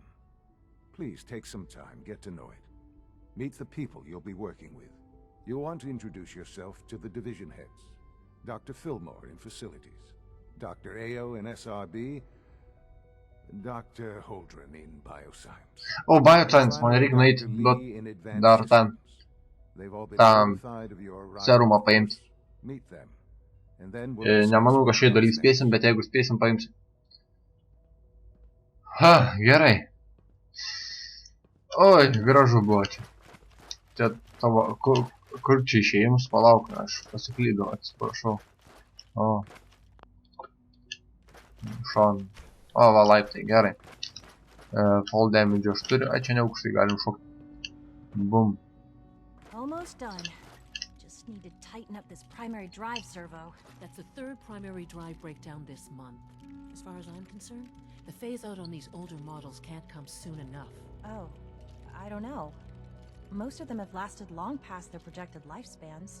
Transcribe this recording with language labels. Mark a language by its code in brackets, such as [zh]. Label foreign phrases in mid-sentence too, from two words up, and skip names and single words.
[en] Please take some time, get to know it. Meet the people you'll be working with. You'll want to introduce yourself to the division heads. Dr. Fillmore in Facilities, Dr. Ao in SRB, Dr. Holdren in Bioscience. [lt] O, Bioscience, man reikia nueiti duot dar ten serumą paimti. Nemanau, kad šiai daly spėsim, bet jeigu spėsim, paimsim. Ha, gerai. Oi, gražu buvo čia. Čia tavo, kur čia išėjimus, palauk, aš pasiklydau, atsiprašau. O. Šon. O, va, laiptai, gerai. [en] Fall damage [lt] aš turiu, čia ne aukštai galim šokti. Bum. [en] Almost done. Just need to tighten up this primary drive servo. That's the third primary drive breakdown this month. As far as I'm concerned, the phase-out on these older models can't come soon enough. Oh, I don't know. Most of them have lasted long past their projected lifespans.